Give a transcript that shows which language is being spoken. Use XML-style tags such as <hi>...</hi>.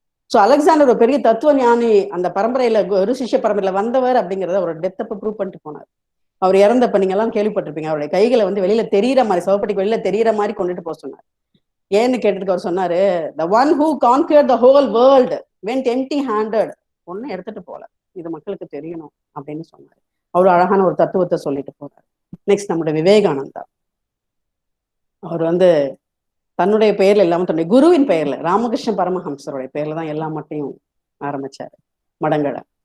<ta>So Alexander ஒரு பெரிய தத்துவ ஞானி, அந்த பரம்பரையில ஒரு சிஷ்ய பரம்பரையில வந்தவர் அப்படிங்கிறத ஒரு டெத்தப்ப ப்ரூவ் பண்ணிட்டு போனார். அவர் இறந்தப்ப நீங்க எல்லாம் கேள்விப்பட்டிருப்பீங்க, அவருடைய கைகளை வந்து வெளியில தெரியற மாதிரி, சவப்பட்டிக்கு வெளியில தெரியற மாதிரி கொண்டுட்டு போக சொன்னார். ஏன்னு கேட்டதுக்கு அவர் சொன்னாரு,</ta> <en>the one who conquered the whole world went empty handed.</en> <ta>ஒன்னும் எடுத்துட்டு போல, இது மக்களுக்கு தெரியணும் அப்படின்னு சொன்னாரு. அவ்வளவு அழகான ஒரு தத்துவத்தை சொல்லிட்டு போறாரு. நெக்ஸ்ட் நம்முடைய விவேகானந்தா, அவர் வந்து தன்னுடைய பெயர்ல இல்லாம தன்னுடைய குருவின் பெயர்ல, ராமகிருஷ்ண பரமஹம்சருடைய பெயர்ல தான் எல்லா மட்டையும் ஆரம்பிச்சாரு, மடங்களை.</ta>